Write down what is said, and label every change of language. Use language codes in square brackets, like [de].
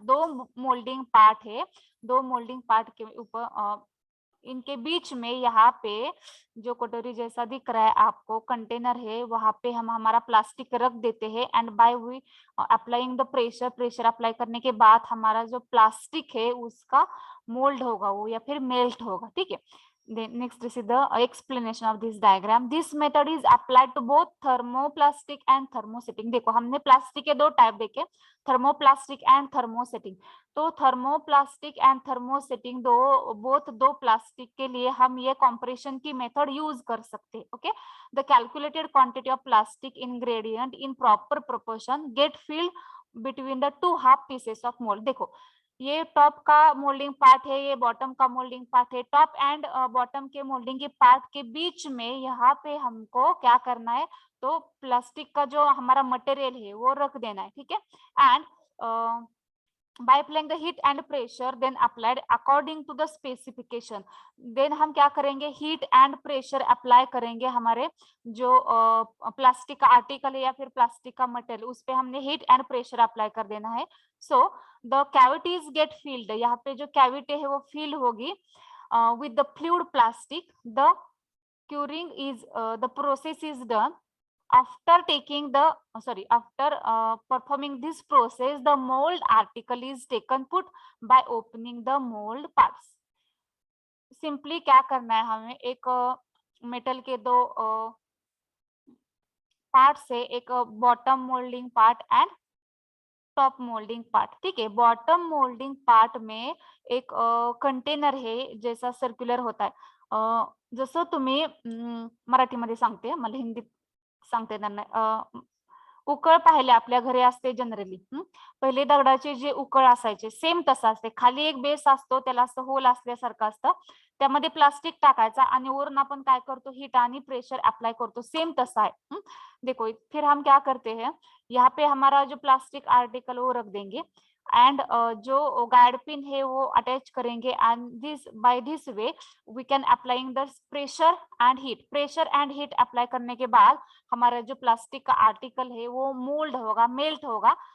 [hi] दो moulding part है. दो मोल्डिंग पार्ट के ऊपर इनके बीच में यहाँ पे जो कटोरी जैसा दिख रहा है आपको कंटेनर है, वहां पे हम हमारा प्लास्टिक रख देते हैं. [en] and by we applying the pressure, [hi] pressure apply करने के बाद हमारा जो प्लास्टिक है उसका मोल्ड होगा वो, या फिर मेल्ट होगा. ठीक है. [en] Then next is the explanation of this diagram. This method is applied to both thermoplastic and thermosetting. [hi] देखो हमने प्लास्टिक के दो टाइप देखे, थर्मोप्लास्टिक एंड थर्मोसेटिंग. तो थर्मोप्लास्टिक एंड थर्मोसेटिंग दो प्लास्टिक के लिए हम ये कंप्रेशन की मेथड यूज कर सकते हैं. [en] Okay, the calculated quantity of plastic ingredient in proper proportion get filled between the two half pieces of mold. [hi] देखो ये टॉप का मोल्डिंग पार्ट है, ये बॉटम का मोल्डिंग पार्ट है. टॉप एंड बॉटम के मोल्डिंग के पार्ट के बीच में यहाँ पे हमको क्या करना है, तो प्लास्टिक का जो हमारा मटेरियल है वो रख देना है. ठीक है. [en] And by applying the heat and pressure then applied according to the specification. [hi] then हम क्या करेंगे, हीट एंड प्रेशर अप्लाई करेंगे हमारे जो प्लास्टिक का आर्टिकल है या फिर प्लास्टिक का मटेरियल, उस पे हमने हीट एंड प्रेशर अप्लाई कर देना है. [en] So the cavities get filled. [hi] यहाँ पे जो कैविटी है वो फील होगी [en] With the fluid plastic. द curing is the process is done. After performing this process, the mold article is taken put by opening the mold parts. [hi] Simply क्या करना है हमें, एक मेटल के दो पार्ट से, एक bottom moulding part and top moulding part. ठीक है. बॉटम मोल्डिंग पार्ट में एक कंटेनर है जैसा सर्क्युलर होता है. [mr] जसं तुम्ही मराठीमध्ये सांगते, मला हिंदीत सांगते त्यांना. उकळ पाहिले आपल्या घरी असते जनरली. पहिले दगडाचे जे उकळ असायचे सेम तसं असते. खाली एक बेस असतो, त्याला असं होल असल्यासारखं असतं, त्यामध्ये प्लास्टिक टाकायचा आणि वरून आपण काय करतो, हीट आणि प्रेशर अप्लाई करतो, सेम तसा है. [hi] देखो फिर हम क्या करते हैं, यहाँ पे हमारा जो प्लास्टिक आर्टिकल वो रख देंगे एंड जो गाइड पिन है वो अटैच करेंगे [en] And this by this way we can applying the pressure and heat. [hi] Pressure and heat apply करने के बाद हमारा जो प्लास्टिक का आर्टिकल है वो मोल्ड होगा, मेल्ट होगा.